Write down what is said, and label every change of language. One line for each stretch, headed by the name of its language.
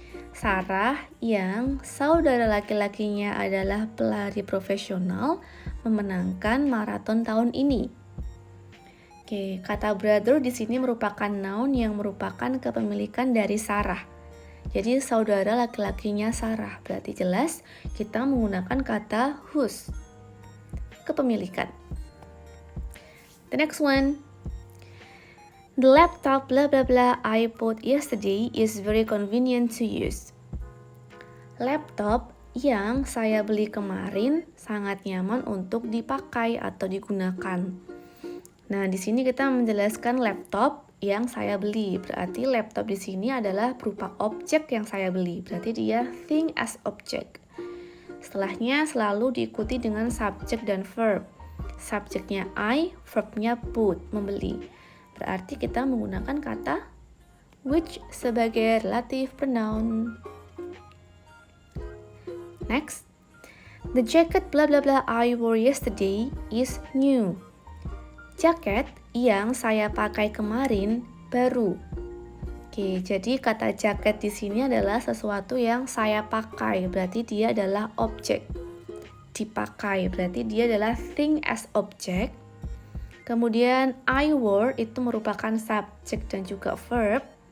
Indonesian: Sarah, yang saudara laki-lakinya adalah pelari profesional, memenangkan maraton tahun ini. Oke, kata brother di sini merupakan noun yang merupakan kepemilikan dari Sarah. Jadi saudara laki-lakinya Sarah. Berarti jelas kita menggunakan kata whose. Kepemilikan.
English: The next one. The laptop blah blah blah I bought yesterday is very convenient to use.
Indonesian: Laptop yang saya beli kemarin sangat nyaman untuk dipakai atau digunakan. Nah, di sini kita menjelaskan laptop yang saya beli. Berarti laptop di sini adalah berupa objek yang saya beli. Berarti dia
English: thing as object.
Indonesian: Setelahnya selalu diikuti dengan subject dan verb. Subjeknya I, verbnya put, membeli. Berarti kita menggunakan kata which sebagai relative pronoun.
English: Next. The jacket blah blah blah I wore yesterday is new.
Indonesian: Jaket yang saya pakai kemarin baru. Oke, jadi kata jaket di sini adalah sesuatu yang saya pakai, berarti dia adalah objek. Dipakai, berarti dia adalah
English: thing as object.
Indonesian: Kemudian
English: I wore
Indonesian: itu merupakan subjek dan juga verb.